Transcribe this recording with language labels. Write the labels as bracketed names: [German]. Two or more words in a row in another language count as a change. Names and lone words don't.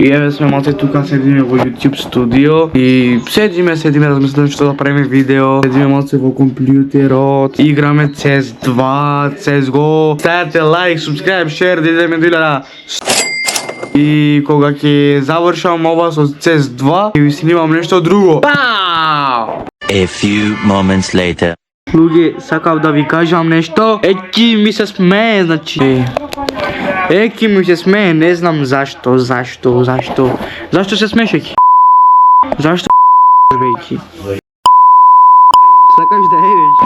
[Macedonian] И еве сме малце тука, седиме во YouTube студио и седиме, размислуваме што да правиме видео. Седиме малце во компјутерот, играме CS2, CSGO. Ставете лайк, [English] subscribe, share, [Macedonian] да идеме до 1000. И кога ќе завршам ова со CS2, ќе ви снимам нешто друго. Пау! [English] A few moments later. [Macedonian] Луѓе, сакав да ви кажам нешто. Еки ми се смее, значи. Еки ми се смее, не знам зашто. Зашто се смееш, Еки? Зашто бејки? Сакаш да евеш?